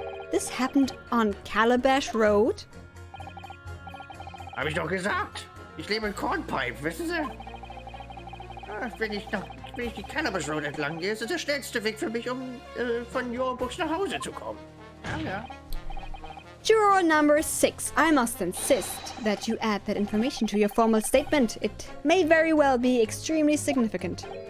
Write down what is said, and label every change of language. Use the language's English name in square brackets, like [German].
[English] This happened on Calabash Road? [German] Hab ich doch gesagt. Ich lebe in Cornpipe, wissen Sie? Wenn ich die Calabash Road entlang gehe, ist es der schnellste Weg für mich, um von Your Books nach Hause zu kommen. Ja. [English] Juror number 6, I must insist that you add that information to your formal statement. It may very well be extremely significant.